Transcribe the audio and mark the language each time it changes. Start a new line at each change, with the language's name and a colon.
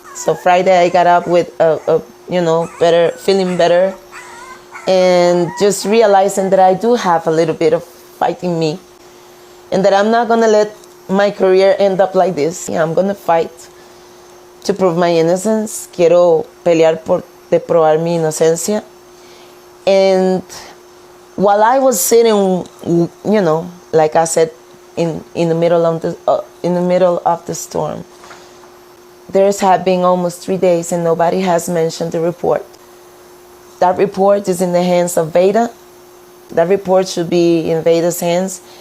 English: So Friday I got up with feeling better, and just realizing that I do have a little bit of fight in me, and that I'm not gonna let my career end up like this. Yeah, I'm gonna fight to prove my innocence.
Spanish: Quiero pelear de probar mi inocencia.
English: And while I was sitting, like I said, in the middle of the storm, there's have been almost 3 days and nobody has mentioned the report That report is in the hands of VADA. That report should be in VADA's hands.